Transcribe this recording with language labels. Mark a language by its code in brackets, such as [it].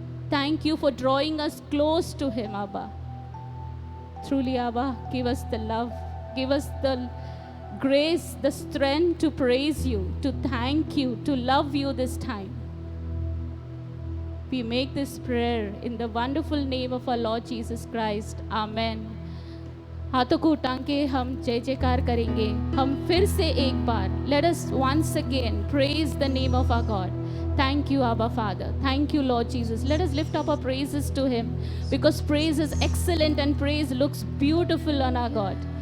[en] Thank you for drawing us close to him, Abba. Truly, Abba, give us the love. Give us the grace, the strength to praise you, to thank you, to love you this time. We make this prayer in the wonderful name of our Lord Jesus Christ. Amen. [hi] हाथों को उठा के हम जय जयकार करेंगे. हम फिर से एक बार [en] let us once again praise the name of our God. Thank you, Abba Father. Thank you, Lord Jesus. Let us lift up our praises to him, because praise is excellent and praise looks beautiful on our God.